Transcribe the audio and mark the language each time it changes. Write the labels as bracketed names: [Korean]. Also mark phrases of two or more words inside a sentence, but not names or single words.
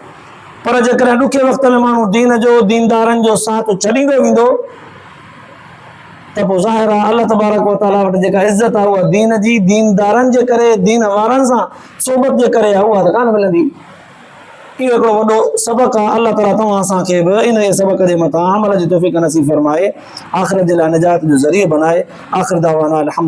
[Sindhi] पर जेकॾहिं ॾुखे वक़्त में माण्हू दीन जो, दीनदारनि जो साथ छॾींदो वेंदो, त पोइ ज़ाहिर आहे अल्लाह तबारक व तआला वटि जेका इज़त आहे उहा दीन जी, दीनदारनि जे करे, दीन वारनि सां सोबत जे करे आहे, उहा त कान मिलंदी। इहो हिकिड़ो वॾो सबक़ आहे। अल्लाह ताला तव्हां असांखे बि इन सबक़ जे मथां अमल जी तौफ़ीक़ नसीब फरमाए, आख़िरत जे लाइ निजात जो ज़रियो बनाए। [Arabic] آخر دعوانا الحمد لله.